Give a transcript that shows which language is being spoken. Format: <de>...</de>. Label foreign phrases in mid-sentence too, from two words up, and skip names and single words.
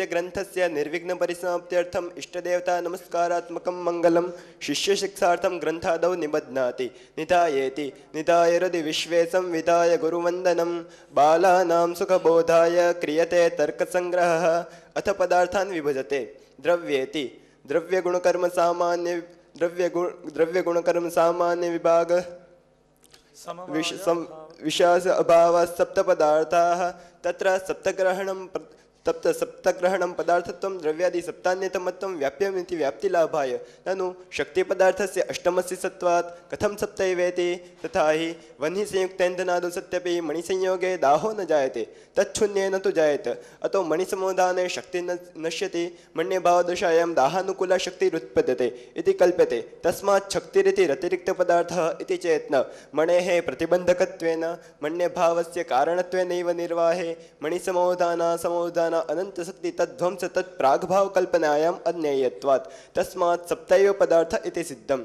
<sa>ગ્રંથસ્ય નિર્વિઘ્ન પરિસમાપ્ત્યર્થમ ઇષ્ટદેવતા નમસ્કારાત્મકમ મંગલમ શિષ્ય શિક્ષાર્થમ ગ્રંથાદૌ નિબધ્નાતિ નિધાયેતિ નિધાયરદિ વિશ્વે સંવિધાય ગુરુવંદનમ બાલાનામ સુખબોધાય ક્રિયતે તર્કસંગ્રહઃ અથ પદાર્થાન વિભજતે દ્રવ્યેતિ દ્રવ્યગુણકર્મ સામાન્ય વિભાગ વિશાસ અભાવ સપ્ત પદાર્થાઃ તત્ર સપ્તગ્રહણમ तप्त सप्तग्रहणं पदार्थत्वं द्रव्यादि सप्तान्यतमत्वं व्याप्यमिति व्याप्तिलाभाय ननु शक्तिपदार्थस्य अष्टमस्य सत्त्वात् कथं सप्तैवेति तथा हि वह्नि संयुक्तेन्दनादौ सत्यपि मणिसंयोगे दाहो न जायते तच्छून्येन तु जायेत अतो मणिसमुदाने शक्ति नश्यति मण्यभावदशायां दाहानुकूला शक्तिरुत्पद्यते इति कल्प्यते तस्मात् शक्तिरिति रतिरिक्तपदार्थः इति चेत् न मणेः प्रतिबन्धकत्वेन मण्यभावस्य कारणत्वेनैव निर्वाहे मणिसमोदान अनन्तशक्ति तद्ध्वंस तत्प्राग्भावकल्पनायाम् अज्ञेयत्वात् तस्मात् सप्तैव पदार्थ इति सिद्धम्।</sa>